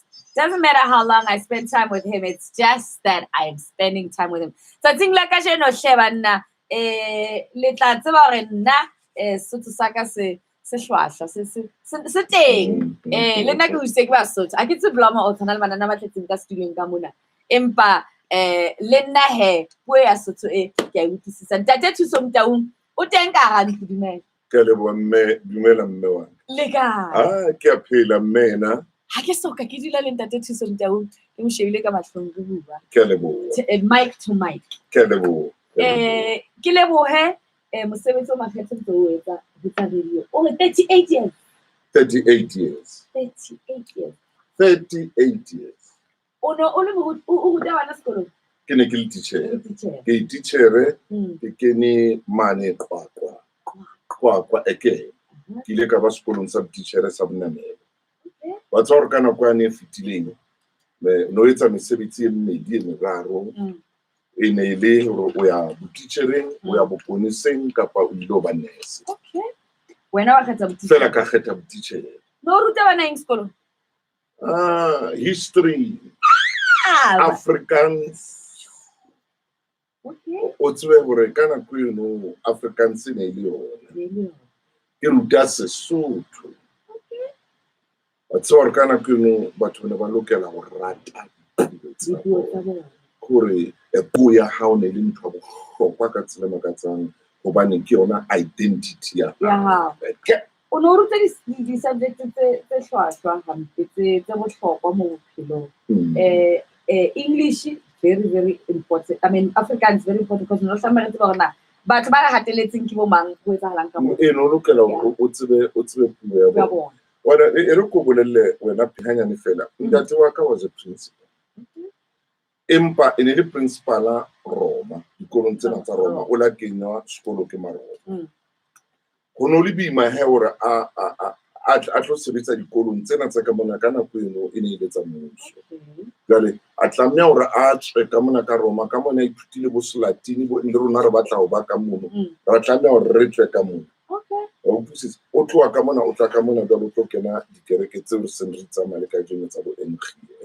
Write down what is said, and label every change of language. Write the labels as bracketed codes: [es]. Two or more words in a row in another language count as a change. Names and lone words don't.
[en] Doesn't matter how long I spend time with him, it's just that I'm spending time with him. So I think like I should know Shebana, let's I get to [st] blama o tshwana le bana ba tletseng ka studio ka mona empa le nna he puo ya Sotho ke a utlwisisa ntate thuso mtaung o teng ka ga ntudumela ke le bo mme dumela mme wa le ka ke a phela mme na ha ke soka ke dila le ntate thuso mtaung ke mo shebile ka mahlong go bua ke le bo [en] mic to mic [st] ke le bo ke le bo he mosebetsi o makgetho ntse o etsa radio o 38 years [en] 38 years 38 years [st] o no o le o ruta bana sekolo ke ne ke le teacher ke teacher ke kene mane kwa eke ke ile ka ba sekolong sa teacher sa Bonamela wa tswa kana kwa ne fitileng no etsa mesebetsi e mmedi e meraro e ne ile o ya teachering o ya boponiseng kapa o ile ba nurse okay wena wa kgetha teacher fela ka kgetha teacher no ruta bana eng sekolo [en] history Africans [st] okay o tswe gore kana ku no Africans ne ile yona ke ruta Sesotho okay wa tswa kana ku no batho ne ba lokela go rata gore puo ya hao ne le ntho go hlokwa ka tsela makatsang gobane ke yona identity ya hao o no ruta di subject tse hlwahlwa hampe tse bohlokwa mo bophelong [en] English very very important. I mean Afrikaans very important because [st] no tsamaya tse bona batho ba ga hateletseng ke bo mang go etsahalang ka bona no lokela o tsebe puo ya bona wena e re go bolelle wena phanyane fela ntate wa ka [en] was a principal [st] empa e ne le principala Roma dikolong tsena tsa Roma o la kenya sekolo ke Maroma go no le boima he hore a tlo sebetsa dikolong tsena tsa ka mona ka nako eno e ne ile tsa mmuso jale a tlameha hore a tswe ka mona ka Roma ka mona ithutile bo Selatini bo le rona re batla ho ba ka mono ra tlameha hore re tswe ka mona o tloa ka mona o tla ka mona jalo o tlo kena dikereke tseo re seng re tsamaya le ka jeno tsa bo NG